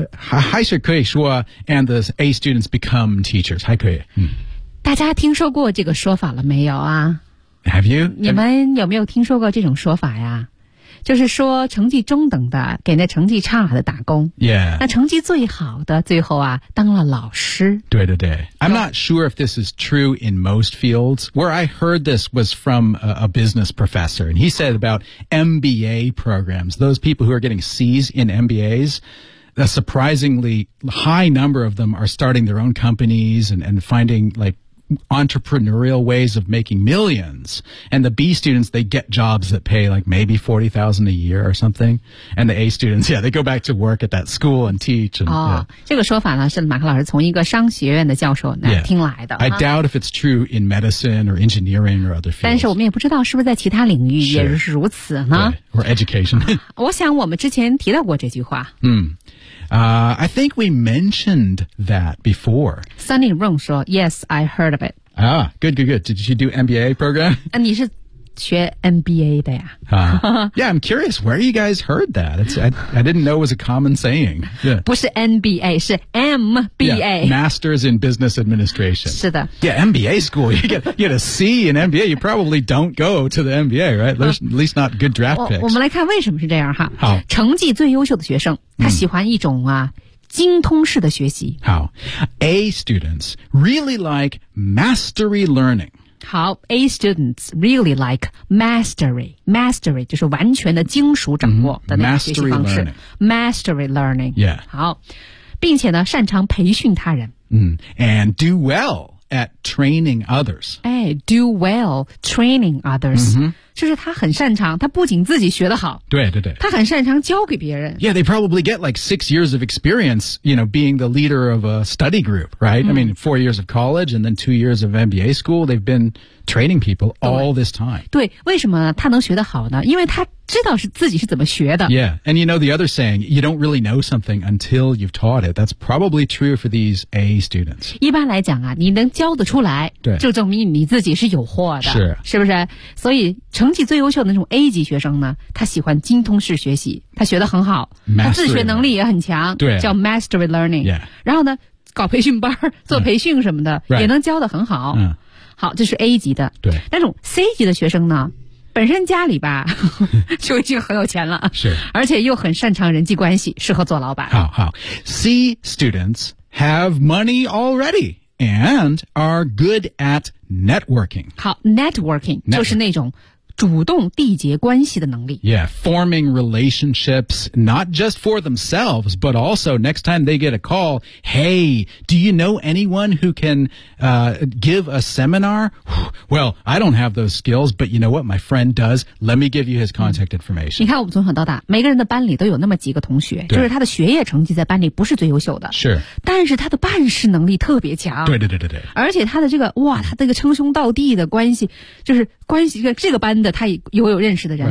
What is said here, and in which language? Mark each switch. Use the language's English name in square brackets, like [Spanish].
[Chinese] 还是可以说 [English] ，and the A students become teachers. [Chinese] 还可以。大家听说过这个说法了没有啊 [English] Have you? [Chinese] 你们有没有听说过这种说法呀就是说成绩中等的给那成绩差的打工。 [English] Yeah. [Chinese] 那成绩最好的最后啊当了老师。对对对。 [English] I'm not sure if this is true in most fields. Where I heard this was from a business professor. And he said about MBA programs, those people who are getting C's in MBAs,a surprisingly high number of them are starting their own companies and finding like entrepreneurial ways of making millions. And the B students, they get jobs that pay like maybe $40,000 a year or something. And the A students, yeah, they go back to work at that school and teach. And, [Chinese] 这个说法呢是马克老师从一个商学院的教授那听来的。 [English] I doubt if it's true in medicine or engineering or other fields. [Chinese] 但是我们也不知道是不是在其他领域也是如此呢。 [English] Or education. [Chinese] 我想我们之前提到过这句话。 [English] I think we mentioned that before. Sunny Rong 说 Yes, I heard of it. Ah, good, good, good. Did you do MBA program? [Chinese] 你是学 MBA 的呀、 [English] Yeah, I'm curious where you guys heard that. I didn't know it was a common saying.、Yeah. [Chinese] 不是 NBA, 是 MBA. [English] Yeah, Masters in Business Administration. [Chinese] 是的。 [English] Yeah, MBA school, you get a C in MBA, you probably don't go to the MBA, right? There's at least not good draft picks. [Chinese] 我们来看为什么是这样哈。好。成绩最优秀的学生他喜欢一种啊、精通式的学习。 [English] 好。A students really like mastery learning. 好 ,A students really like mastery. [Chinese] Mastery 就是完全的精熟掌握的那个学习方式。 [English] Mastery learning. Yeah. [Chinese] 好。并且呢擅长培训他人。 [English] And do well at training others. [Chinese] 哎 , [English] do well training others.、 [Chinese] 就是他很擅长他不仅自己学得好。对对对。他很擅长教给别人。 [English] Yeah, they probably get like 6 years of experience, you know, being the leader of a study group, right?、I mean, 4 years of college and then 2 years of MBA school, they've been training people all this time. [Chinese] 对为什么他能学得好呢因为他知道是自己是怎么学的。 [English] Yeah, and you know the other saying, you don't really know something until you've taught it. That's probably true for these A students. [Chinese] 一般来讲啊你能教得出来对就证明你自己是有货的。是。是不是所以成绩最优秀的那种 A 级学生呢他喜欢精通式学习他学得很好、 [English] mastery、 [Chinese] 他自学能力也很强对叫 mastery learning、 [English] yeah. [Chinese] 然后呢搞培训班做培训什么的、也能教得很好、好这是 A 级的对那种 C 级的学生呢本身家里吧就已经很有钱了是而且又很擅长人际关系适合做老板 [English] 好好 C students have money already and are good at networking [Chinese] 好 networking 就是那种主动缔结关系的能力。 [English] Yeah, forming relationships, not just for themselves, but also next time they get a call, hey, do you know anyone who can, give a seminar? Well, I don't have those skills, but you know what? My friend does. Let me give you his contact information. [Chinese] 你看我们从小到大每个人的班里都有那么几个同学就是他的学业成绩在班里不是最优秀的。是。但是他的办事能力特别强。对对对对对。而且他的这个哇他这个称兄道弟的关系就是关系这个班的他也有认识的人、